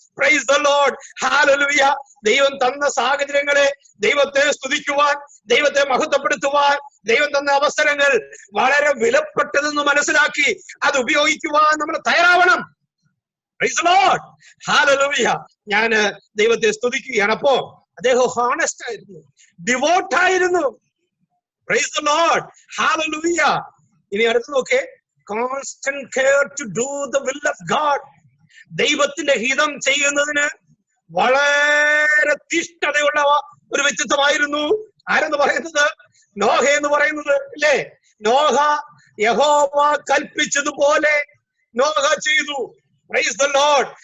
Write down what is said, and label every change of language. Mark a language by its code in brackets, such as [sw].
[ml] Praise the Lord, hallelujah. ദൈവം തന്ന സാഹചര്യങ്ങളെ ദൈവത്തെ സ്തുതിക്കുവാൻ, ദൈവത്തെ മഹത്വപ്പെടുത്തുവാൻ, ദൈവം തന്ന അവസരങ്ങൾ വളരെ വിലപ്പെട്ടതെന്ന് മനസ്സിലാക്കി അത് ഉപയോഗിക്കുവാൻ നമ്മൾ തയ്യാറാവണം. [en] Praise the Lord. Hallelujah. [ml] ഞാൻ ദൈവത്തെ സ്തുതിക്കുകയാണ്. അപ്പോ അദ്ദേഹം ഹോണസ്റ്റ് ആയിരുന്നു, ഡിവോട്ട് ആയിരുന്നു. [en] Praise the Lord. Hallelujah. [ml] ഇനി അടുത്ത് നോക്കേ, [en] constant care to do the will of God. [ml] ദൈവത്തിന്റെ ഹിതം ചെയ്യുന്നതിന് വളരെ തീഷ്ണതയുള്ള ഒരു വ്യക്തിത്വമായിരുന്നു. ആരെന്ന് പറയുന്നത്? നോഹ എന്ന് പറയുന്നത് അല്ലേ? നോഹ യഹോവ കൽപ്പിച്ചതുപോലെ നോഹ ചെയ്തു. [en] Praise the Lord.